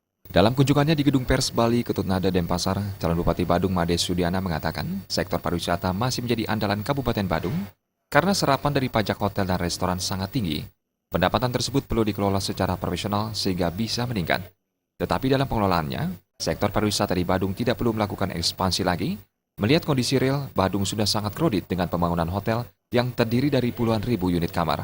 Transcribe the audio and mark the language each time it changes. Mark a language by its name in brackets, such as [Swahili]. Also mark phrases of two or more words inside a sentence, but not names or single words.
[Indonesian] Dalam kunjungannya di Gedung Pers Bali, Ketut Nada, Denpasar, calon Bupati Badung Made Sudiana mengatakan sektor pariwisata masih menjadi andalan Kabupaten Badung karena serapan dari pajak hotel dan restoran sangat tinggi. Pendapatan tersebut perlu dikelola secara profesional sehingga bisa meningkat. Tetapi dalam pengelolaannya, sektor pariwisata di Badung tidak perlu melakukan ekspansi lagi. Melihat kondisi real, Badung sudah sangat kredit dengan pembangunan hotel yang terdiri dari puluhan ribu unit kamar.